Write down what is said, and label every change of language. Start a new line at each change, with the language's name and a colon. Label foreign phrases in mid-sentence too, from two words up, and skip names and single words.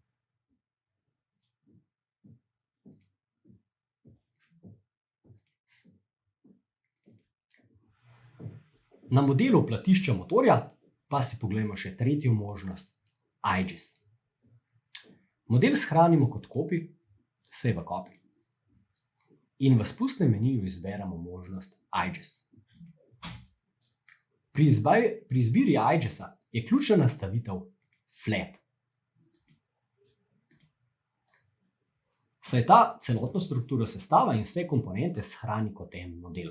Slovenian: Na modelu platišča motorja pa si poglejmo še tretjo možnost IGES. Model shranimo kot copy,
English: save a copy.
Slovenian: In v spustnem meniju izberemo možnost IGES. Pri izbiri IGES-a je ključna nastavitev Flat. Saj ta celotno strukturo sestava in vse komponente shrani kot en model.